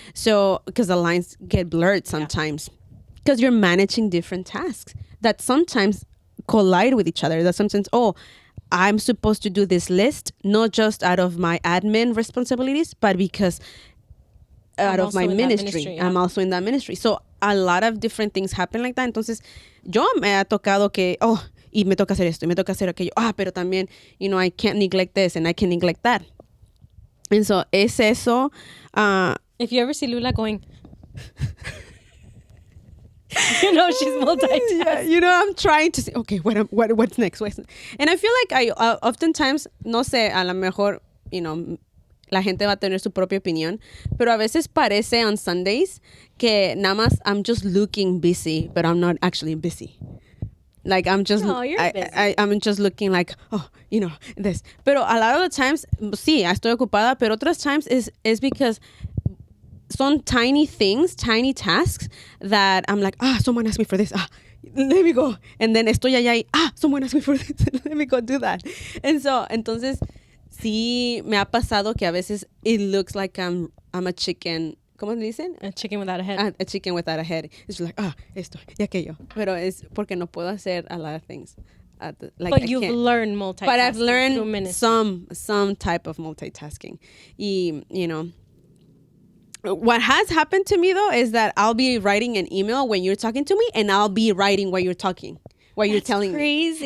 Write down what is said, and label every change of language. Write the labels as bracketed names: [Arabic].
[English] So because the lines get blurred sometimes because you're managing different tasks that sometimes collide with each other. That sometimes, I'm supposed to do this list, not just out of my admin responsibilities, but because out of my ministry. I'm also in that ministry. So a lot of different things happen like that. [Spanish] Entonces, yo me ha tocado que, y me toca hacer esto, y me toca hacer aquello. Pero también, [English] I can't neglect this and I can't neglect that. And so, [Spanish] es eso. [English] If you ever see Lula going, she's multitasking. Yeah, I'm trying to say, okay, what's next? And I feel like I oftentimes, [Spanish] no sé, a lo mejor, la gente va a tener su propia opinión, pero a veces parece [English] on Sundays [Spanish] que nada más [English] I'm just looking busy, but I'm not actually busy. Like I'm just, I'm just looking like, this. [Spanish] Pero [English] a lot of the times, [Spanish] sí, estoy ocupada, pero otras [English] times is because [Spanish] son [English] tiny things, tiny tasks that I'm like, someone asked me for this. Let me go. And then [Spanish] estoy allá y, [English] someone asked me for this. Let me go do that. And so, [Spanish] entonces, sí me ha pasado que a veces [English] it looks like I'm a chicken. [Spanish] ¿Cómo le dicen? [English] A chicken without a head. A chicken without a head. It's like, [Spanish] esto y aquello. Pero es porque no puedo hacer [English] a lot of things. But you've learned multitasking. But I've learned some type of multitasking. [Spanish] Y, [English] what has happened to me, though, is that I'll be writing an email when you're talking to me, and I'll be writing while you're talking. What you're telling crazy.